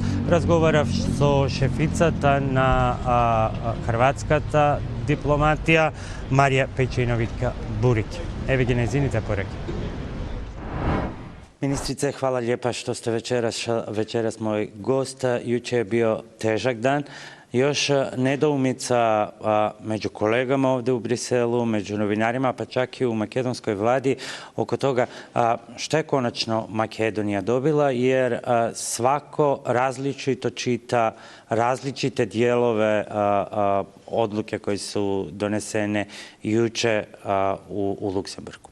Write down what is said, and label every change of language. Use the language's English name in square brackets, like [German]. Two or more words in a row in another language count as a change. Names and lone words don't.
[Macedonian] Разговарав со шефицата на хрватската дипломатија Марија Пејчиновиќ Буриќ. Еве ги нејзините пораки. [Croatian] Ministrice, hvala lijepa što ste večeras moj gost. Juče je bio težak dan. Još nedoumica među kolegama ovdje u Briselu, među novinarima, pa čak i u makedonskoj vladi oko toga šta je konačno Makedonija dobila, jer svako različito čita različite dijelove odluke koje su donesene juče u Luksemburgu.